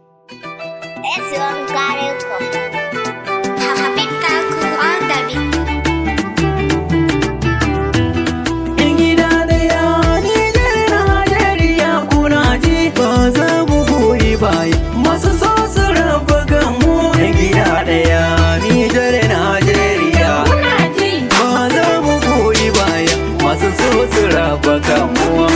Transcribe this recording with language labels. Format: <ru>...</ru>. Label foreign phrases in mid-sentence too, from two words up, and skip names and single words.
<en>It's your Uncle Rico. Habib Kaku on the beat.</en> <ha>Yan gida ɗaya, Nijar, Najeriya, kuna ji? Ba za mu goyi baya. Masu so su raba kanmu. Yan gida ɗaya, Nijar, Najeriya. Kuna ji? Ba za mu goyi baya. Masu so su raba kanmu.</ha>